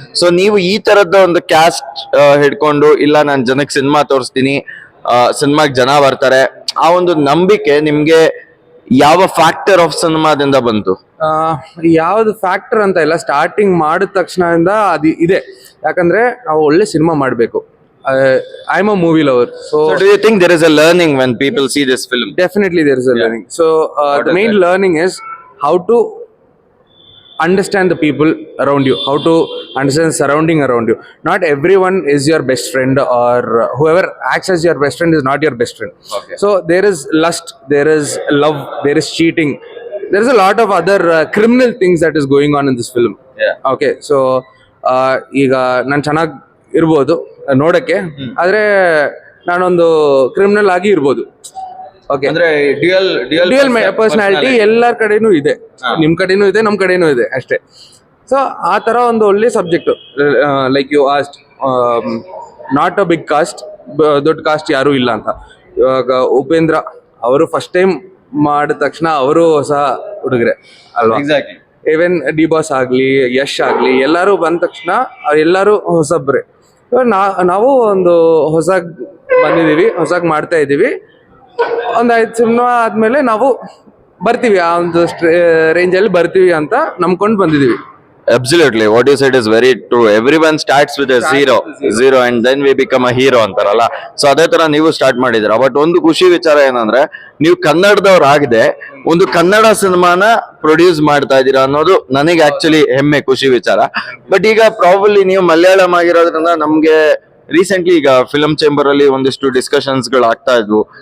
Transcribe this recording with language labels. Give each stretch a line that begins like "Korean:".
Kannada: So ನೀವು ಈ ತರದ ಒಂದು ಕ್ಯಾಸ್ಟ್ ಹಿಡ್ಕೊಂಡು, ಇಲ್ಲ ನಾನು ಜನಕ್ಕೆ ಸಿನಿಮಾ ತೋರಿಸ್ತೀನಿ, ಸಿನಿಮಾಗೆ ಜನ ಬರ್ತಾರೆ, ಆ ಒಂದು ನಂಬಿಕೆ ನಿಮ್ಗೆ ಯಾವ ಫ್ಯಾಕ್ಟರ್ ಆಫ್ ಸಿನಿಮಾದಿಂದ ಬಂತು? ಯಾವ್ದು ಫ್ಯಾಕ್ಟರ್ ಅಂತ ಇಲ್ಲ, ಸ್ಟಾರ್ಟಿಂಗ್ ಮಾಡಿದ ತಕ್ಷಣದಿಂದ ಅದು ಇದೆ. ಯಾಕಂದ್ರೆ ನಾವು ಒಳ್ಳೆ ಸಿನಿಮಾ ಮಾಡಬೇಕು.
English: I am a movie lover. So do you think there is a learning when people see this film? Definitely there is a learning. So the main learning is how to understand the people around you, how to understand surrounding around you. Not everyone is your best friend, or whoever acts as your best friend is not your best friend. Okay. So there is lust, there is love, there is cheating, there is a lot of other criminal things that is going on in this film. Yeah. Okay, so
Kannada: ಈಗ ನಾನು ಚೆನ್ನಾಗಿ ಇರ್ಬೋದು ನೋಡಕ್ಕೆ, ಆದ್ರೆ ನಾನೊಂದು criminal ಆಗಿ ಇರ್ಬೋದು. Okay, ಅಂದ್ರೆ ಡ್ಯುಯಲ್ ಪರ್ಸನಾಲಿಟಿ ಎಲ್ಲರ ಕಡೆನೂ ಇದೆ. ನಿಮ್ ಕಡೆನೂ ಇದೆ, ನಮ್ ಕಡೆನೂ ಇದೆ ಅಷ್ಟೇ. ಸೊ ಆ ತರ ಒಂದು ಒಳ್ಳೆ subject.
English: like you asked, not a big caste,
Kannada: ದೊಡ್ಡ ಕಾಸ್ಟ್ ಯಾರು ಇಲ್ಲ ಅಂತ. ಇವಾಗ ಉಪೇಂದ್ರ ಅವರು ಫಸ್ಟ್ ಟೈಮ್ ಮಾಡಿದ ತಕ್ಷಣ ಅವರು ಹೊಸ ಹುಡುಗರೆ ಅಲ್ವಾ?
English: Exactly.
Kannada: ಈವನ್ ಡಿ ಬಾಸ್ ಆಗ್ಲಿ, ಯಶ್ ಆಗ್ಲಿ, ಎಲ್ಲರೂ ಬಂದ ತಕ್ಷಣ ಎಲ್ಲರೂ ಹೊಸಬ್ರೆ. ನಾವು ಒಂದು ಹೊಸಾಗಿ ಮಾಡ್ತಾ ಇದೀವಿ. ಒಂದು 5 ಸಿನಿಮಾ ಆದ್ಮೇಲೆ ನಾವು ಬರ್ತೀವಿ, ಆ ಒಂದು ರೇಂಜಲ್ಲಿ ಬರ್ತೀವಿ ಅಂತ ನಂಬ್ಕೊಂಡು ಬಂದಿದೀವಿ.
English: Absolutely, what you said is very true. Everyone starts with a zero and then we become a hero
Kannada: ಅಂತಾರಲ್ಲ. ಸೊ ಅದೇ ತರ ನೀವು ಸ್ಟಾರ್ಟ್ ಮಾಡಿದಿರ. ಬಟ್ ಒಂದು ಖುಷಿ ವಿಚಾರ ಏನಂದ್ರೆ, ನೀವು ಕನ್ನಡದವ್ರು ಆಗದೆ ಒಂದು ಕನ್ನಡ ಸಿನಿಮಾನ ಪ್ರೊಡ್ಯೂಸ್ ಮಾಡ್ತಾ ಇದ್ದೀರಾ ಅನ್ನೋದು ನನಗೆ ಆಕ್ಚುಲಿ ಹೆಮ್ಮೆ, ಖುಷಿ ವಿಚಾರ. ಬಟ್ ಈಗ ಪ್ರಾಬಬ್ಲಿ ನೀವು ಮಲಯಾಳಂ ಆಗಿರೋದ್ರಿಂದ ನಮ್ಗೆ ರೀಸೆಂಟ್ಲಿ ಈಗ ಫಿಲಂ ಚೇಂಬರ್ ಅಲ್ಲಿ ಒಂದಿಷ್ಟು ಡಿಸ್ಕಷನ್ಸ್ ಗಳು ಆಗ್ತಾ ಇದ್ವು.